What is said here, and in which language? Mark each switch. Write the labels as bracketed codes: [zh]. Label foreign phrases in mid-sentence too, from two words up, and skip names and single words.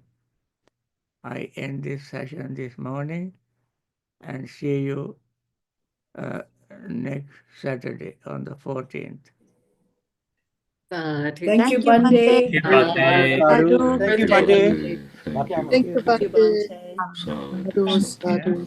[en] I end this session this morning and see you uh, next Saturday on the 14th. Thank you, Thank you, Bhante. Bhante. Thank you, Sadhu, Bhante. sadhu. Sadhu. Thank you, Thank Bhante. you. Thank Bhakti you. Amma. Thank Thank you, you. Bhante. Um, [pi] Sadhu, sadhu.